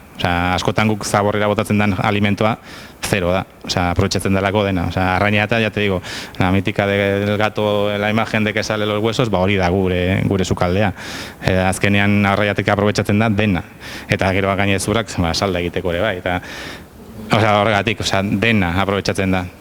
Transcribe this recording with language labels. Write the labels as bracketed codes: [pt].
[eu] Askotan guk zaborrera botatzen den alimentoa, zero da. Aprobetxatzen delako dena. Arraina eta, [es] ya te digo, la mítica del gato, la imagen de que sale los huesos, [eu] hori da gure sukaldea. Azkenean arraiatek aprobetxatzen da dena. Eta gero gainezurak salda egiteko ere bai. Horregatik, dena aprobetxatzen da.